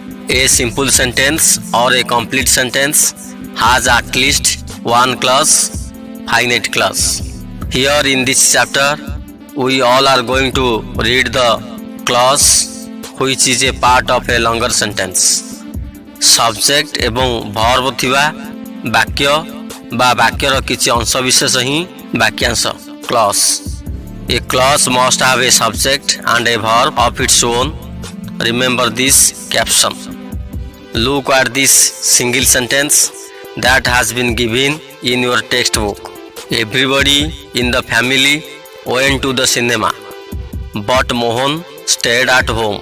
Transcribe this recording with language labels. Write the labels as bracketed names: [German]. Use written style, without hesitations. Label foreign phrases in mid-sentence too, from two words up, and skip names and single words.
[English] A simple sentence or a complete sentence has at least one clause, finite clause. Here in this chapter, we all are going to read the clause which is a part of a longer sentence. [Odia] Subject ଏବଂ verb ଥିବା ବାକ୍ୟ ବା ବାକ୍ୟର କିଛି ଅଂଶ ବିଶେଷ ହିଁ ବାକ୍ୟାଂଶ clause. [English] A clause must have a subject and a verb of its own. Remember this caption. Look at this single sentence that has been given in your textbook. Everybody in the family went to the cinema, but Mohan stayed at home.